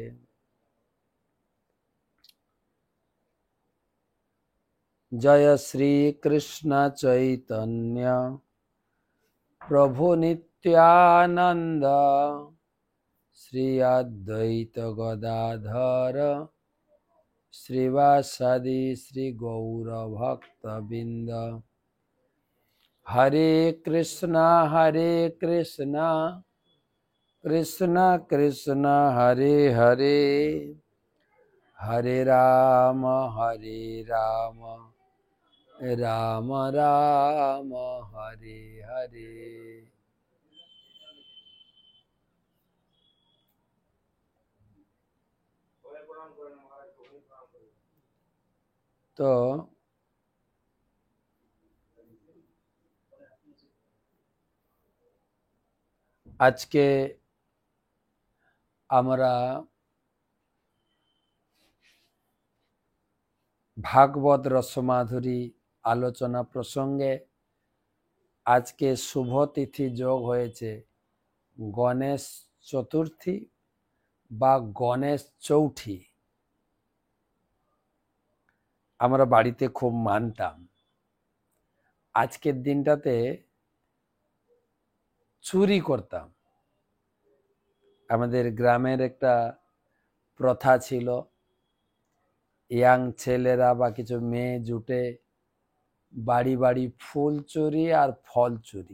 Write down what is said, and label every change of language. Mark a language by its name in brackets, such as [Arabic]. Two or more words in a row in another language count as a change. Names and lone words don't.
[Sanskrit] जय श्री कृष्ण चैतन्य प्रभु नित्यानंद श्री अद्वैत गदाधर श्रीवासादि श्री गौर भक्तबिंद। हरे कृष्णा कृष्णा कृष्णा हरे हरे हरे राम राम राम हरे हरे। [Bangla] তো আজ কে আমরা ভাগবত রসমাধুরী আলোচনা প্রসঙ্গে আজ কে শুভ তিথি যোগ হয়েছে गणेश चतुर्थी বা गणेश चौठी। আমরা বাড়িতে খুব মানতাম। আজকের দিনটাতে চুরি করতাম। আমাদের গ্রামের একটা প্রথা ছিল, ইয়াং ছেলেরা বা কিছু মেয়ে জুটে বাড়ি বাড়ি ফুল চুরি আর ফল চুরি।